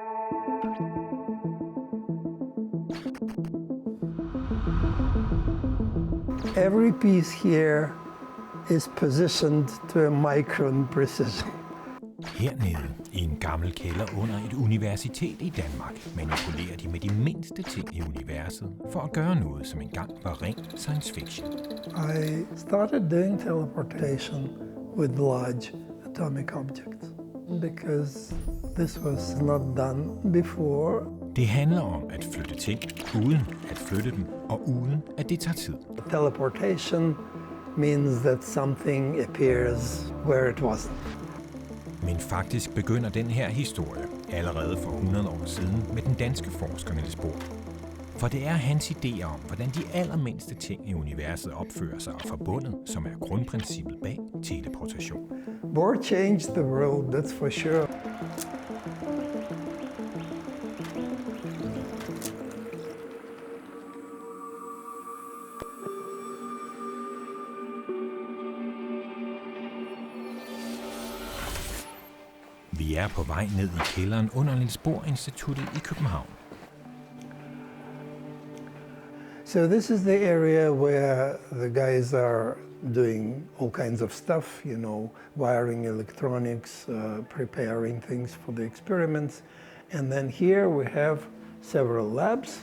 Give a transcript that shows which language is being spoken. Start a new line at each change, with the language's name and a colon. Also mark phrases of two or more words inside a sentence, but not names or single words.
English: Every piece here is positioned to a micron precision.
Danish: Hernede i en gammel kælder under et universitet i Danmark manipulerer de med de mindste ting i universet for at gøre noget, som engang var ren
English: science fiction. I started doing teleportation with large atomic objects because this was not done before.
Danish: Det handler om at flytte ting, uden at flytte dem, og uden at det tager tid.
English: Teleportation means that something appears where it wasn't.
Danish: Men faktisk begynder den her historie allerede for 100 år siden med den danske forsker Niels Bohr. For det er hans idéer om, hvordan de allermindste ting i universet opfører sig og forbundet, som er grundprincippet bag teleportation.
English: Bohr changed the world, that's for sure.
Danish: Vi er på vej ned i kælderen under Niels Bohr Instituttet i København.
English: So this is the area where the guys are doing all kinds of stuff, you know, wiring electronics, preparing things for the experiments. And then here we have several labs.